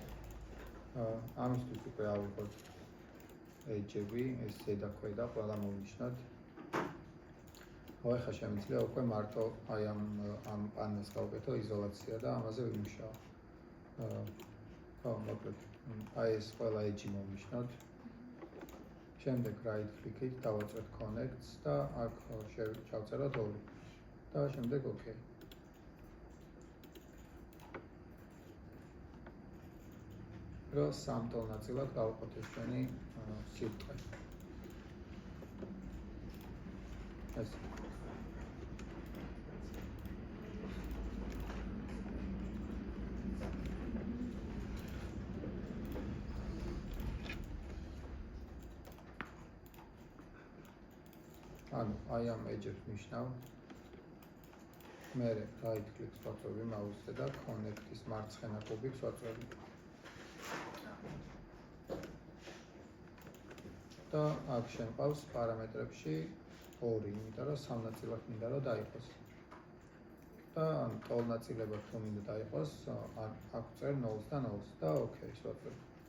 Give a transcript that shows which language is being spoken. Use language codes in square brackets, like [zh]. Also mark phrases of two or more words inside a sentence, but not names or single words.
[ka] ამისთვის უკვე ავიღოთ edge-ები, ეს ზედა ქვედა ყველა მოვნიშნოთ. ახლა შემიძლია უკვე მარტო აი ამ პანელს გავაკეთო იზოლაცია და ამაზე ვიმუშაო. ხო, მოკლედ აი ეს ყველა edge-ი მოვნიშნოთ. შემდეგ [en] right click- [ka] ით დავაწვეთ connects და აქ შევწეროთ 2 და შემდეგ OK. რომ 3 ტოლნაწილად გავყოთ ეს ჩვენი სიბრტყე. ეს ანუ აი ამ edge-ებს ნიშნავ. მერე [en] right click- [ka] ს ვაწვევი მაუსზე და connect-ის მარცხენა კუბიკს ვაწვევი. და აქ შემყავს პარამეტრებში 2, იმიტომ რომ 3 ნაწილად მინდა რომ დაიყოს. და ტოლნაწილებად თუ მინდა დაიყოს, აქ წერ 0-ს და 0-ს და OK-ს ვაწვევ.